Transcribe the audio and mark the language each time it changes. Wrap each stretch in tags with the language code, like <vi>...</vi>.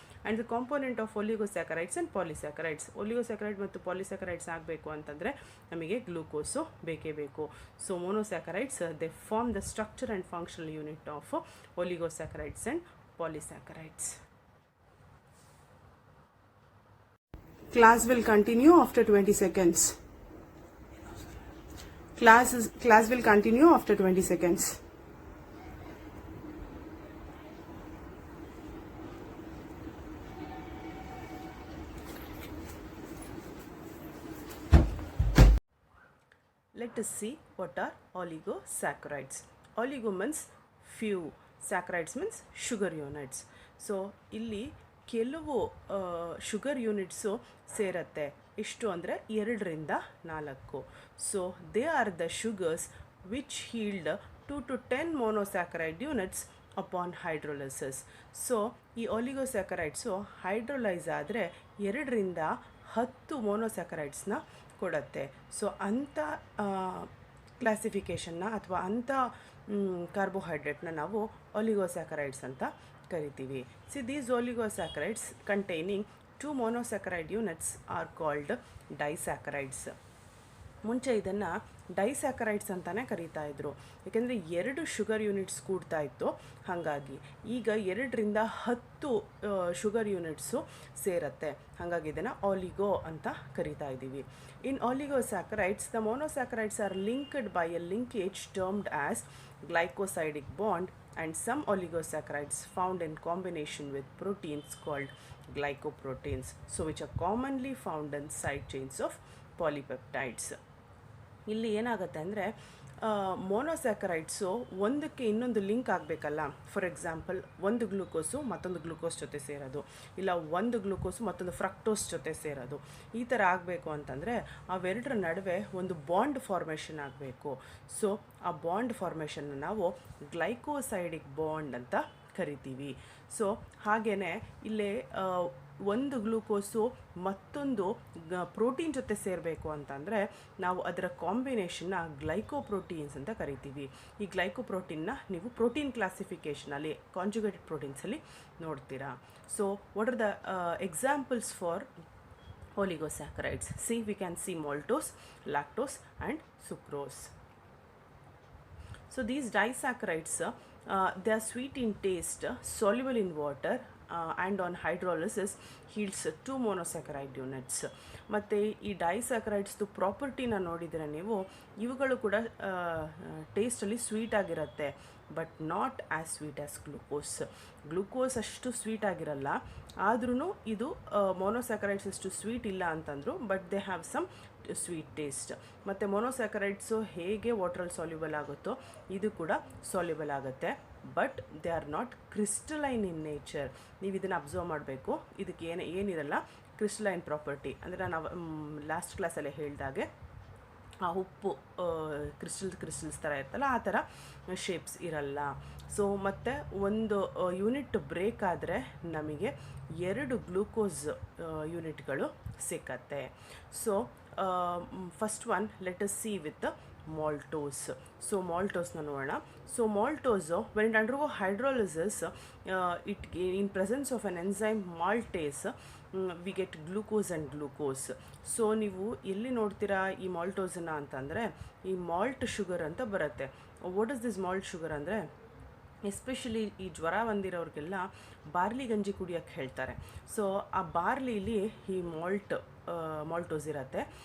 <en>And the component of oligosaccharides and polysaccharides.</en> <kn>ಒಲಿಗೋಸ್ಯಾಕರೈಡ್ ಮತ್ತು ಪಾಲಿಸ್ಯಾಕರೈಡ್ಸ್ ಆಗಬೇಕು ಅಂತಂದರೆ ನಮಗೆ ಗ್ಲೂಕೋಸು ಬೇಕೇ ಬೇಕು.</kn> <en>So monosaccharides they form the structure and functional unit of oligosaccharides and polysaccharides. Class will continue after 20 seconds. Class will continue after 20 seconds. Let us see what are oligosaccharides. Oligo means few, saccharides means sugar units.</en> <kn>So ಇಲ್ಲಿ ಕೆಲವು sugar units ಸೇರುತ್ತೆ. ಎಷ್ಟು ಅಂದರೆ 2ರಿಂದ 4.</kn> <en>So they are the sugars which yield 2 to 10 monosaccharide units upon hydrolysis.</en> <kn>So ಈ ಒಲಿಗೋಸ್ಯಾಕರೈಡ್ಸು hydrolyse ಆದರೆ 2ರಿಂದ 10 ಮೊನೊಸ್ಯಾಕರೈಡ್ಸ್ನ ಕೊಡುತ್ತೆ. So ಅಂಥ ಕ್ಲಾಸಿಫಿಕೇಷನ್ನ ಅಥವಾ ಅಂಥ ಕಾರ್ಬೋಹೈಡ್ರೇಟ್ನ ನಾವು ಒಲಿಗೋಸ್ಯಾಕರೈಡ್ಸ್ ಅಂತ ಕರಿತೀವಿ.</kn> <en>See these oligosaccharides containing 2 monosaccharide units are called disaccharides.</en> <kn>ಮುಂಚೆ ಇದನ್ನು ಡೈಸ್ಯಾಕರೈಡ್ಸ್ ಅಂತಲೇ ಕರೀತಾ ಇದ್ರು, ಏಕೆಂದರೆ 2 ಶುಗರ್ ಯೂನಿಟ್ಸ್ ಕೂಡ್ತಾ ಇತ್ತು. ಹಾಗಾಗಿ ಈಗ 2ರಿಂದ 10 ಶುಗರ್ ಯೂನಿಟ್ಸು ಸೇರುತ್ತೆ, ಹಾಗಾಗಿ ಇದನ್ನು ಆಲಿಗೋ ಅಂತ ಕರಿತಾ ಇದ್ದೀವಿ.</kn> <en>In oligosaccharides the monosaccharides are linked by a linkage termed as glycosidic bond, and some oligosaccharides found in combination with proteins called glycoproteins, so which are commonly found in side chains of polypeptides.</en> <kn>ಇಲ್ಲಿ ಏನಾಗುತ್ತೆ ಅಂದರೆ, ಮೊನೊಸ್ಯಾಕರೈಡ್ಸು ಒಂದಕ್ಕೆ ಇನ್ನೊಂದು ಲಿಂಕ್ ಆಗಬೇಕಲ್ಲ. ಫಾರ್ ಎಕ್ಸಾಂಪಲ್, ಒಂದು glucose ಮತ್ತೊಂದು glucose ಜೊತೆ ಸೇರೋದು, ಇಲ್ಲ ಒಂದು ಗ್ಲೂಕೋಸು ಮತ್ತೊಂದು ಫ್ರಕ್ಟೋಸ್ ಜೊತೆ ಸೇರೋದು, ಈ ಥರ ಆಗಬೇಕು ಅಂತಂದರೆ ಅವೆರಡರ ನಡುವೆ ಒಂದು ಬಾಂಡ್ ಫಾರ್ಮೇಷನ್ ಆಗಬೇಕು. ಸೊ ಆ ಬಾಂಡ್ ಫಾರ್ಮೇಷನ್ನ ನಾವು ಗ್ಲೈಕೋಸೈಡಿಕ್ ಬಾಂಡ್ ಅಂತ ಕರಿತೀವಿ. ಸೊ ಹಾಗೆಯೇ ಇಲ್ಲೇ ಒಂದು ಗ್ಲೂಕೋಸು ಮತ್ತೊಂದು ಪ್ರೋಟೀನ್ ಜೊತೆ ಸೇರಬೇಕು ಅಂತಂದರೆ ನಾವು ಅದರ ಕಾಂಬಿನೇಷನ್ನ ಗ್ಲೈಕೋಪ್ರೋಟೀನ್ಸ್ ಅಂತ ಕರಿತೀವಿ. ಈ ಗ್ಲೈಕೋಪ್ರೋಟೀನ್ನ ನೀವು ಪ್ರೋಟೀನ್ ಕ್ಲಾಸಿಫಿಕೇಷನಲ್ಲಿ ಕಾಂಜುಗೇಟೆಡ್ ಪ್ರೋಟೀನ್ಸಲ್ಲಿ ನೋಡ್ತೀರಾ.</kn> <en>So what are the examples for oligosaccharides? See, we can see maltose, lactose and sucrose. So these disaccharides, they are sweet in taste, soluble in water, and on hydrolysis yields 2 monosaccharide units.</en> <kn>ಮತ್ತು ಈ ಡೈಸ್ಯಾಕರೈಡ್ಸ್ದು ಪ್ರಾಪರ್ಟಿನ ನೋಡಿದರೆ ನೀವು, ಇವುಗಳು ಕೂಡ ಟೇಸ್ಟಲ್ಲಿ sweet ಆಗಿರುತ್ತೆ,</kn> <en>but not as sweet as glucose</en> <kn>ಅಷ್ಟು sweet ಆಗಿರಲ್ಲ. ಆದ್ರೂ ಇದು ಮೊನೊಸ್ಯಾಕರೈಡ್ಸ್ ಅಷ್ಟು ಸ್ವೀಟ್ ಇಲ್ಲ ಅಂತಂದರು,</kn> <en>But they have some sweet taste.</en> <kn>ಮತ್ತು ಮೊನೊಸ್ಯಾಕರೈಡ್ಸು ಹೇಗೆ ವಾಟ್ರಲ್ಲಿ ಸಾಲ್ಯುಬಲ್ ಆಗುತ್ತೋ ಇದು ಕೂಡ ಸಾಲ್ಯುಬಲ್ ಆಗುತ್ತೆ,</kn> <en>But they are not crystalline in nature.</en> <kn>ನೀವು ಇದನ್ನು ಅಬ್ಸರ್ವ್ ಮಾಡಬೇಕು. ಇದಕ್ಕೆ ಏನಿರಲ್ಲ ಕ್ರಿಸ್ಟಲೈನ್ ಪ್ರಾಪರ್ಟಿ. ಅಂದರೆ ನಾವು ಲಾಸ್ಟ್ ಕ್ಲಾಸಲ್ಲೇ ಹೇಳಿದಾಗೆ ಆ ಉಪ್ಪು ಕ್ರಿಸ್ಟಲ್ಸ್ ಥರ ಇರ್ತಲ್ಲ, ಆ ಥರ ಶೇಪ್ಸ್ ಇರಲ್ಲ. ಸೊ ಮತ್ತು ಒಂದು ಯೂನಿಟ್ ಬ್ರೇಕ್ ಆದರೆ ನಮಗೆ 2 ಗ್ಲೂಕೋಸ್ ಯೂನಿಟ್ಗಳು ಸಿಕ್ಕತ್ತೆ.</kn> <en>So first one let us see with maltose. So maltose</en> <kn>ನೋಡೋಣ.</kn> <en>So maltose, when it undergo hydrolysis, it in presence of an enzyme maltase, we get glucose and glucose.</en> <kn>So ನೀವು ಎಲ್ಲಿ ನೋಡ್ತೀರಾ ಈ ಮಾಲ್ಟೋಸನ್ನು ಅಂತಂದರೆ ಈ ಮಾಲ್ಟ್ ಶುಗರ್ ಅಂತ ಬರುತ್ತೆ.</kn> <en>what is this malt sugar</en> <kn>ಅಂದರೆ ಎಸ್ಪೆಷಲಿ ಈ ಜ್ವರ ಬಂದಿರೋರಿಗೆಲ್ಲ ಬಾರ್ಲಿ ಗಂಜಿ ಕುಡಿಯೋಕ್ಕೆ ಹೇಳ್ತಾರೆ. ಸೊ ಆ ಬಾರ್ಲಿಲಿ ಈ ಮಾಲ್ಟೋಸ್ ಇರುತ್ತೆ.</kn>